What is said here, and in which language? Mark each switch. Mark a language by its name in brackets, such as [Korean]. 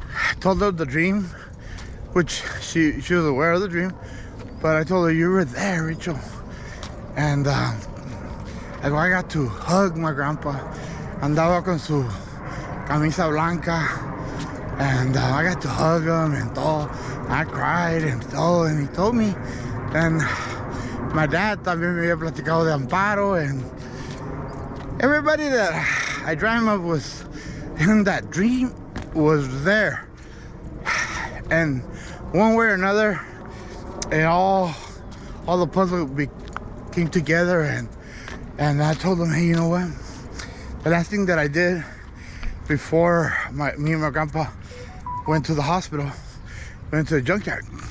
[English] I told her the dream, which she was aware of the dream, But I told her, you were there, Rachel. And I got to hug my grandpa. [Spanish] Andaba con su camisa blanca. [English] And I got to hug him and todo. I cried and todo. And he told me. And my dad [Spanish] también me había platicado de Amparo. [English] And everybody that I dreamed of was in that dream was there. And one way or another, it all the puzzle came together. And I told them, hey, you know what? The last thing that I did before me and my grandpa went to the hospital, went to the junkyard.